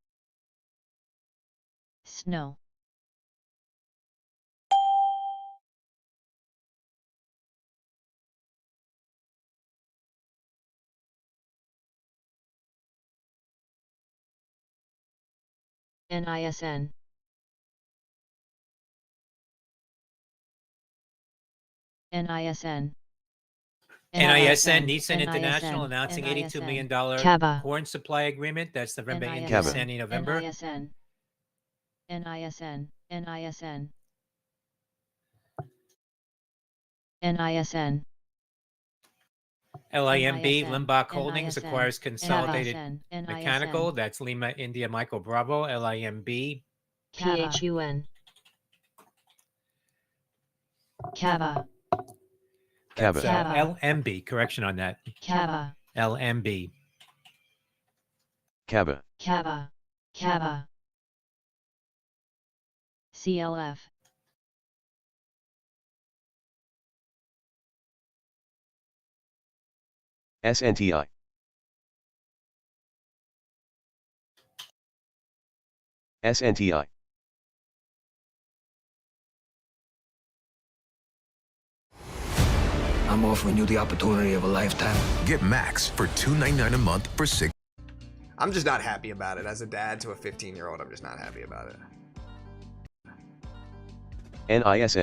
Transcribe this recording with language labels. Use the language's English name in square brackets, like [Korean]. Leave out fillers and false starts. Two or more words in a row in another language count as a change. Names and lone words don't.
[English] Snow. NISN. NISN. NISN, Nissan International, announcing $82 million Kaba. corn supply agreement. That's November NISN. India, Sandy, November. NISN. NISN. NISN. NISN. LIMB, NISN. Limbach Holdings, NISN. acquires Consolidated NISN. Mechanical. That's Lima, India, Michael Bravo, LIMB. PHUN. Kaba. Kaba. That's Kaba. LMB, correction on that. Kaba. LMB. Kaba. Kaba. Kaba. CLF. SNTI. SNTI. I'm offering you the opportunity of a lifetime. Get Max for $2.99 a month for 6. I'm just not happy about it. As a dad to a 15-year-old, I'm just not happy about it.